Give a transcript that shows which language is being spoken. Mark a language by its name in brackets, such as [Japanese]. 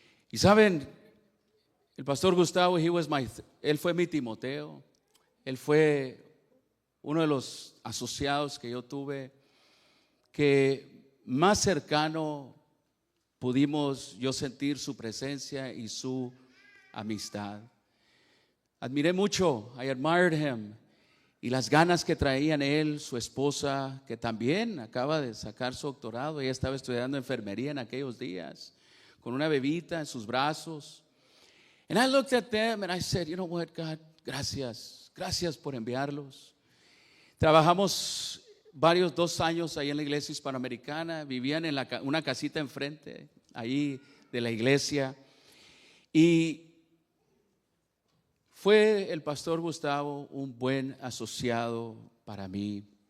[Spanish] Y saben, el pastor Gustavo, él fue mi Timoteo, él fue uno de los asociados que yo tuve, que más cercano pudimos yo sentir su presencia y su amistad. Admiré mucho, [English] I admired him, [Spanish] y las ganas que traían él, su esposa, que también acaba de sacar su doctorado. Ella estaba estudiando enfermería en aquellos días, con una bebita en sus brazos. [English] And I looked at them and I said, you know what, God, [Spanish] gracias por enviarlos. Trabajamos 2 años ahí en la iglesia hispanoamericana, vivían en una casita enfrente, ahí de la iglesia. Y fue el pastor Gustavo un buen asociado para mí.